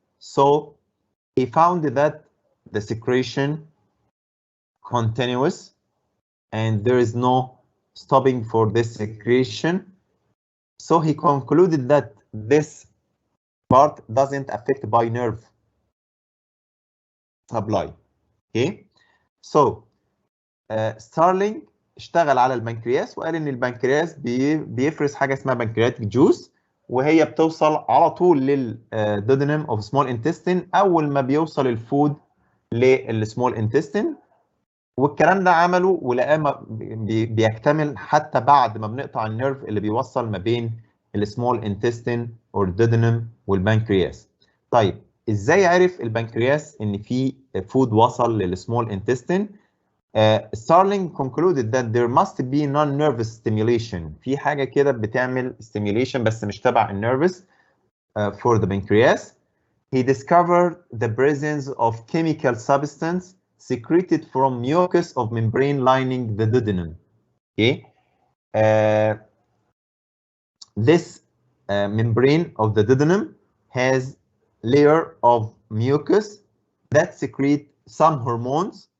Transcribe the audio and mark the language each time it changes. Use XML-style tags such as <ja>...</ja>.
<en>So he found that the secretion continuous and there is no stopping for this secretion. So he concluded that this part doesn't affect by nerve supply.</en> <ar>Okay, so ستارلينج اشتغل على البنكرياس وقال ان البنكرياس بيفرز حاجه اسمها بنكرياتيك جوس، وهي بتوصل على طول للدودنم اوف سمول انتستين اول ما بيوصل الفود للسمول انتستين. والكلام ده عمله ولقاه بيكتمل حتى بعد ما بنقطع النيرف اللي بيوصل ما بين السمول انتستين او الدودنم والبنكرياس. طيب ازاي عرف البنكرياس ان في فود وصل للسمول انتستين؟</ar> <en>Starling concluded that there must be non-nervous stimulation.</en> <ar>في حاجة كده بتعمل stimulation بس مش تبع النيرفس</ar> <en>for the pancreas. He discovered the presence of chemical substance secreted from mucus of membrane lining the duodenum. Okay, this membrane of the duodenum has layer of mucus that secrete some hormones.</en>